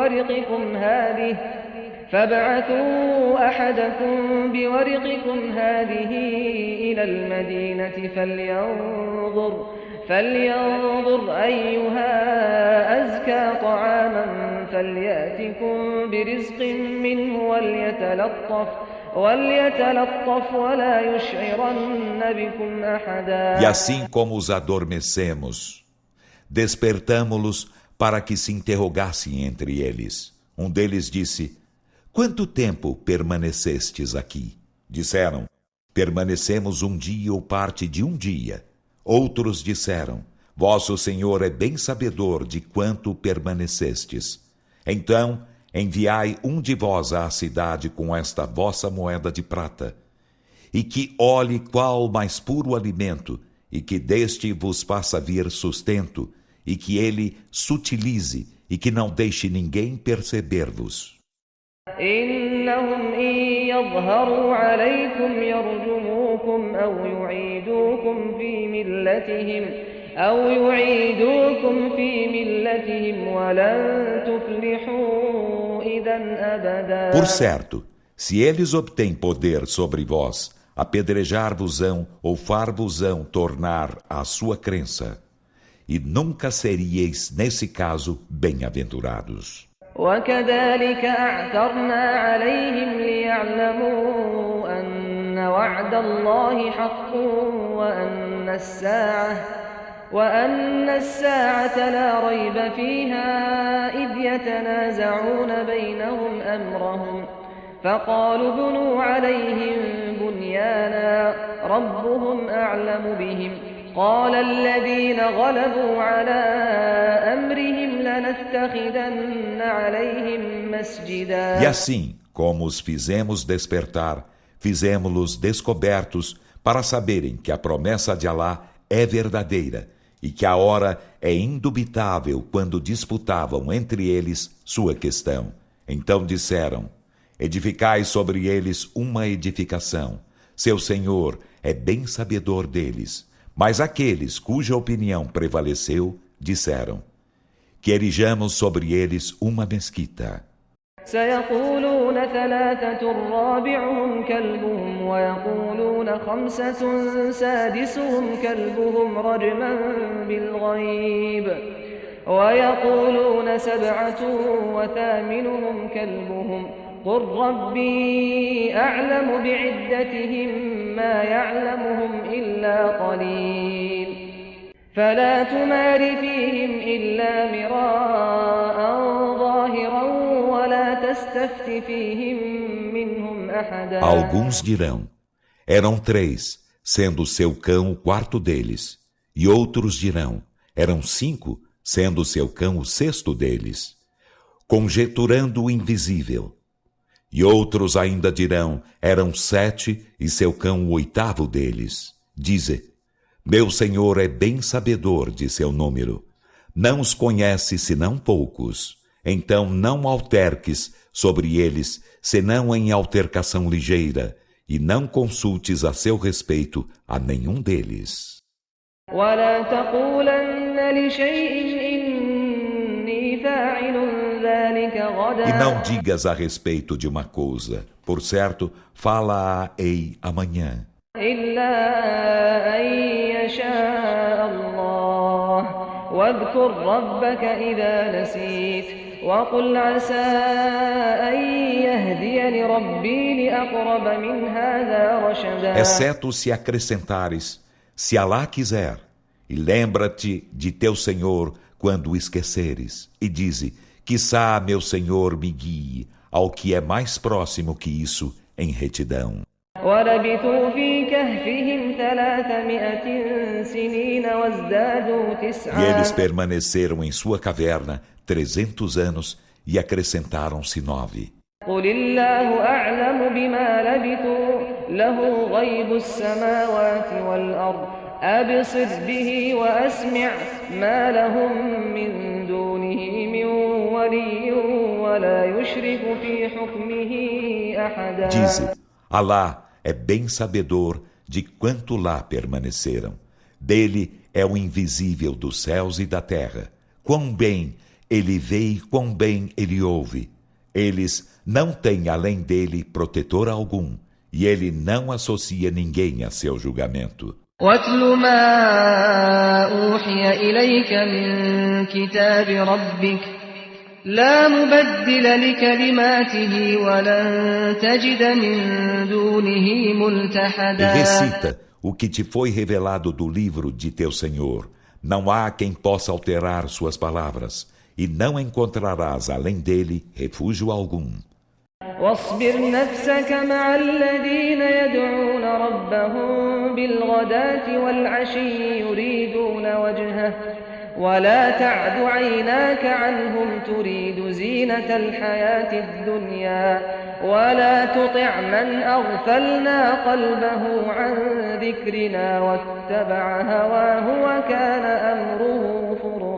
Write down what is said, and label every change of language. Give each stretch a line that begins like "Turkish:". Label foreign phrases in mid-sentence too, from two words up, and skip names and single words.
Arabic: بورقكم هذه إلى المدينة فلينظر أيها أزكى طعاما فليأتكم برزق منه وليتلطف ولا يشعرن بكم أحدا.
Portuguese: E assim como os adormecemos, despertamo-los para que se interrogassem entre eles. Um deles disse: Quanto tempo permanecestes aqui? Disseram: Permanecemos um dia ou parte de um dia. Outros disseram: Vosso Senhor é bem sabedor de quanto permanecestes. Então, enviai um de vós à cidade com esta vossa moeda de prata, e que olhe qual mais puro alimento, e que deste vos faça vir sustento, e que ele sutilize, e que não deixe ninguém perceber-vos.
Arabic: إنهم إن يظهروا عليكم يرجموكم أو يعيدوكم في ملتهم ولن تفلحوا إذا أبدا.
Portuguese: Por certo, se eles obtêm poder sobre vós, apedrejar-vos-ão ou far-vos-ão tornar a sua crença, e nunca seríeis, nesse caso, bem-aventurados.
Arabic: وكذلك أعثرنا عليهم ليعلموا أن وعد الله حق وأن الساعة لا ريب فيها إذ يتنازعون بينهم أمرهم فقالوا بنوا عليهم بنيانا ربهم أعلم بهم قال الذين غلبوا على أمرهم لنتخذن عليهم مسجدا.
Portuguese: E assim, como os fizemos despertar, fizemos-los descobertos para saberem que a promessa de Alá é verdadeira e que a hora é indubitável quando disputavam entre eles sua questão. Então disseram: edificai sobre eles uma edificação. Seu Senhor é bem sabedor deles. Mas aqueles cuja opinião prevaleceu, disseram: que erijamos sobre eles uma mesquita.
Arabic: سيقولون ثلاثة رابعهم كلبهم ويقولون خمسة سادسهم كلبهم رجما بالغيب ويقولون سبعة وثامنهم كلبهم قل ربي أعلم بعدتهم ما يعلمهم إلا قليل فلا تمار فيهم إلا مراء ظاهرا ولا تستفت فيهم منهم أحدا.
Portuguese: Alguns dirão: eram 3, sendo seu cão o quarto deles. E outros dirão: eram 5, sendo seu cão o sexto deles, conjeturando o invisível. E outros ainda dirão: eram 7, e seu cão o oitavo deles. Dize: meu Senhor é bem sabedor de seu número. Não os conhece senão poucos. Então não alterques sobre eles, senão em altercação ligeira, e não consultes a seu respeito a nenhum deles.
Arabic: ولا تقولن لشيء إني فاعل ذلك غدا.
Portuguese: E não digas a respeito de uma coisa, por certo, fala-a-ei amanhã.
Arabic: إلا أن يشاء الله واذكر ربك إذا نسيت وقل عسى أن يهديني ربي لأقرب من هذا رشدا.
Portuguese: Exceto se acrescentares, se Alá quiser, e lembra-te de teu Senhor quando o esqueceres, e dize: quiçá meu Senhor me guie ao que é mais próximo que isso em retidão.
Arabic: ولبثوا في كهفهم 300 سنين وازدادوا
Portuguese: E 9. eles permaneceram em sua caverna 300 anos e acrescentaram-se 9.
Arabic: قل الله أعلم بما لبثوا له غيب السماوات والأرض أبصر به وأسمع ما لهم من دونه من ولي ولا يشرك في حكمه أحدا.
Portuguese: Dize: Alá é bem sabedor de quanto lá permaneceram. Dele é o invisível dos céus e da terra. Quão bem ele vê e quão bem ele ouve. Eles não têm além dele protetor algum, e ele não associa ninguém a seu julgamento.
Arabic: واتل ما أوحي إليك من كتاب ربك لا مبدل لكلماته ولن تجد من دونه
Portuguese: E
Arabic: ملتحدا.
Portuguese: recita o que te foi revelado do livro de teu Senhor. Não há quem possa alterar suas palavras, e não encontrarás além dele refúgio algum.
Arabic: واصبر نفسك مع الذين يدعون ربهم بالغداة والعشي يريدون وجهه ولا تعد عيناك عنهم تريد زينة الحياة الدنيا ولا تطع من أغفلنا قلبه عن ذكرنا واتبع هواه وكان أمره فرطا.